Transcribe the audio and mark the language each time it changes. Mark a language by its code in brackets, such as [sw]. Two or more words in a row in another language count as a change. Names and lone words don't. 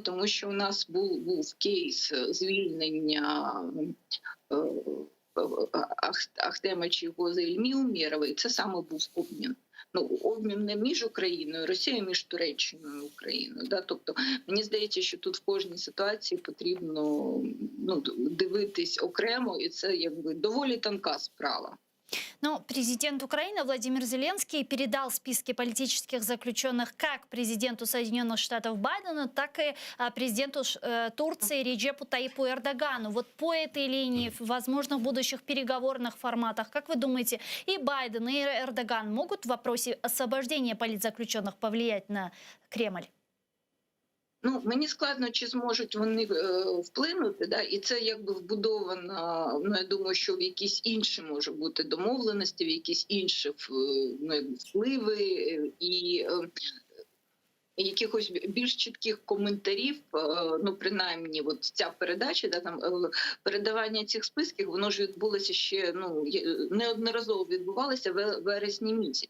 [uk] Тому що у нас був кейс звільнення Ахтема Чийгоза Ільмі Умєрова, і це саме був обмін. Обмін не між Україною, Росією, між Туреччиною і Україною. Тобто, мені здається, що тут в кожній ситуації потрібно дивитись окремо, і це доволі тонка справа. [ru] Но президент Украины Владимир Зеленский передал списки политических заключенных как президенту Соединенных Штатов Байдену, так и президенту Турции Реджепу Таипу Эрдогану. Вот по этой линии, возможно, в будущих переговорных форматах, как вы думаете, и Байден, и Эрдоган могут в вопросе освобождения политзаключенных повлиять на Кремль? [uk] Мені складно, чи зможуть вони вплинути, і це вбудовано, я думаю, що в якісь інші може бути домовленості, в якісь інші впливи і якихось більш чітких коментарів, принаймні ця передача, передавання цих списків, воно ж відбулося ще, неодноразово відбувалося в вересні місяці.